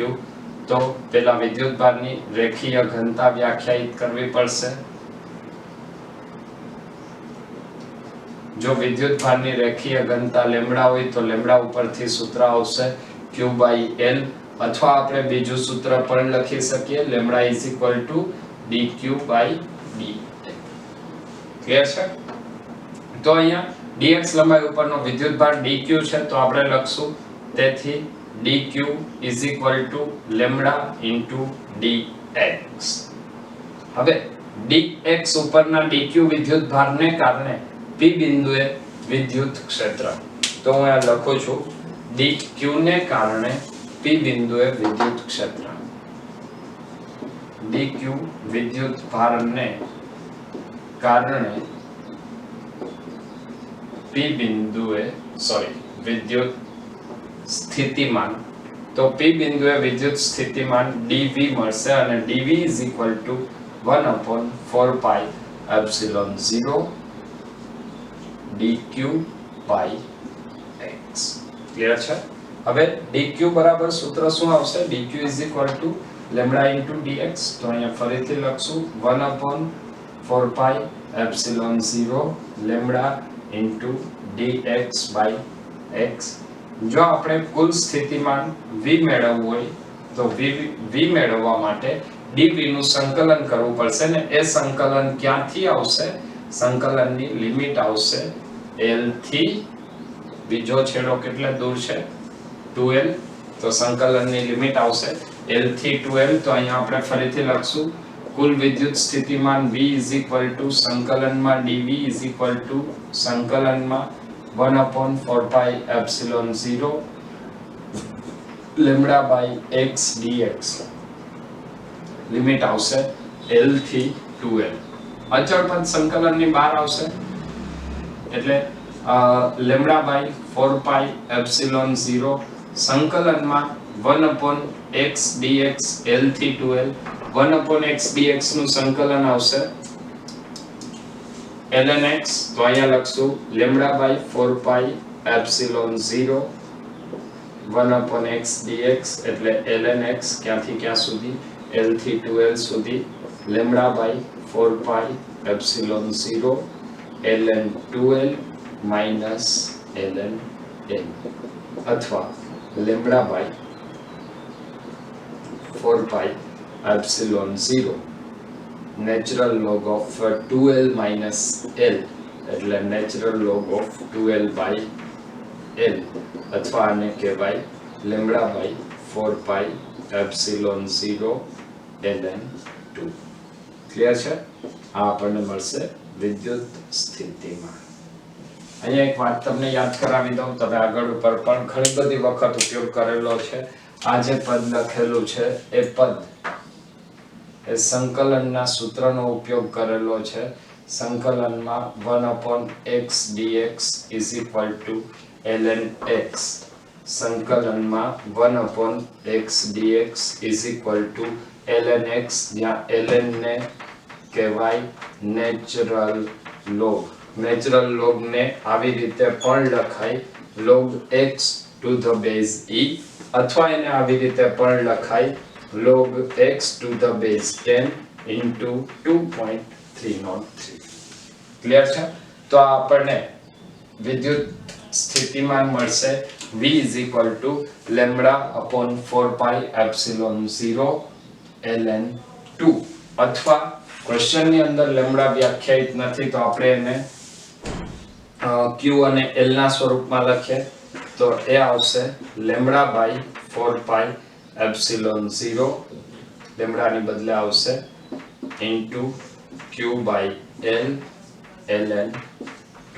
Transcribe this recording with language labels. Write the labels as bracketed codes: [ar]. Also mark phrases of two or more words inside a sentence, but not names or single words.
[gu] તો પેલા વિદ્યુતભારની રેખીય ઘનતા વ્યાખ્યાયિત કરવી પડશે. જો વિદ્યુતભારની રેખીય ઘનતા લેમ્ડા હોય તો લેમ્ડા ઉપરથી સૂત્ર આવશે [en] Q by L, [gu] અથવા આપણે બીજું સૂત્ર પણ લખી શકીએ લેમ્ડા [en] is equal to dq by dl. [gu] ક્લિયર છે? તો અહીંયા dx લંબાઈ ઉપરનો વિદ્યુતભાર dq છે તો આપણે લખશું તેથી [en] dq is equal to [gu] લેમ્ડા [en] into dx. [gu] હવે dx ઉપરના dq વિદ્યુતભારને કારણે P બિંદુએ વિદ્યુત ક્ષેત્ર. તો હું આ લખું છું dq ને કારણે P બિંદુએ વિદ્યુત ક્ષેત્ર. dq વિદ્યુતભારને કારણે P P બિંદુએ વિદ્યુત સ્થિતિમાન, તો P બિંદુએ વિદ્યુત સ્થિતિમાન dV મળશે અને [en] dV is equal to 1/4 pi epsilon 0 dq by x. [gu] ક્લિયર છે? હવે dq બરાબર સૂત્ર શું આવશે? [en] dq is equal to lambda into dx. [gu] તો અહીંયા ફરીથી લખશું [en] 1/4 pi epsilon 0 lambda into dx by x. [gu] જો આપણે કુલ સ્થિતિમાન v મેળવવું હોય તો v મેળવવા માટે dv નું સંકલન કરવું પડશે ને એ સંકલન ક્યાંથી આવશે? સંકલનની લિમિટ આવશે l થી બીજો છેડો કેટલે દૂર છે 2l, તો સંકલનની લિમિટ આવશે l થી 2l. તો અહીંયા આપણે ફરીથી લખશું કુલ વિદ્યુત સ્થિતિમાન [en] v is equal to [gu] સંકલનમાં [en] dv is equal to [gu] સંકલનમાં [en] 1/4 pi epsilon 0 lambda by x dx. [gu] લિમિટ આવશે l થી 2l. અચળ પદ સંકલનની બહાર આવશે એટલે [en] lambda by 4 pi epsilon 0 [gu] સંકલનમાં 1/x dx l થી 2l. 1/x dx નું સંકલન આવશે ln x, તો અહીંયા લખશું [en] lambda by 4 pi epsilon 0 1/x dx [gu] એટલે ln x ક્યાંથી ક્યાં સુધી? l થી 2l સુધી [en] lambda by 4 pi epsilon 0 ln 2l minus ln n અથવા lambda by 4 pi epsilon 0 natural log of 2l minus l એટલે natural log of 2l by l [gu] અથવા આને કહેવાય [en] lambda by 4 pi epsilon 0 ln 2. [gu] ક્લિયર છે? આ આપણને મળશે વિદ્યુત સ્થિતિમાન. અહીંયા એક વાત તમને યાદ કરાવી દઉં, તમે આગળ ઉપર પણ ઘણી બધી વખત ઉપયોગ કરેલો છે. આ જે પદ લખેલું છે એ પદ એ સંકલનના સૂત્રનો ઉપયોગ કરેલો છે. [en] સંકલનમાં 1/x dx is equal to ln x. સંકલનમાં 1/x dx is equal to ln x, [gu] જ્યાં ln ને કહેવાય [en] natural log. [gu] નેચરલ લોગ ને આવી રીતે પણ લખાય [en] log x to the base e, [gu] અથવા એને આવી રીતે પણ લખાય [en] log x to the base 10 into 2.303. [gu] ક્લિયર છે? તો આપણને વિદ્યુત સ્થિતિમાન મળશે [en] v is equal to lambda upon 4 pi epsilon 0 ln 2, [gu] અથવા ક્વેશ્ચનની અંદર લેમ્બડા વ્યાખ્યાયિત નથી તો આપણે એને q અને l ના સ્વરૂપમાં લખીએ તો એ આવશે [en] lambda by 4 pi epsilon 0 [gu] લેમ્બડાની બદલે આવશે [en] into q by l ln 2.